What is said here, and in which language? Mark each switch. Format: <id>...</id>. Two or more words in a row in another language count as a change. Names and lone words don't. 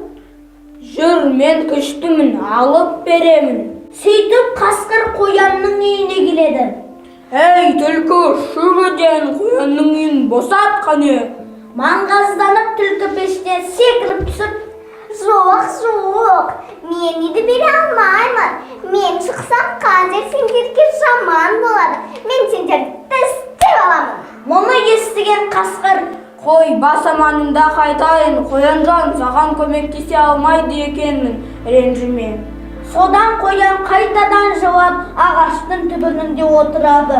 <kk>Жүр, мен күштімін, алып беремін. Сөйтіп қасқыр қоянның үйіне келеді. Ей, түлкі, шық үйден. Қоянның үйін босат қане. Маңғазданып түлкі пештен секіріп түсіп: Жоқ, Yok, meni de bere almayman. Men çıksam қазір сендерге жаман болады. Мен сендерді тістеп аламын. Мұны естіген қасқыр, қой бас аманында қайтайын, қоянжан саған көмектесе алмайды екенмін, ренжіме. Содан қоян қайтадан жылап ағаштың түбінде отырады.</kk>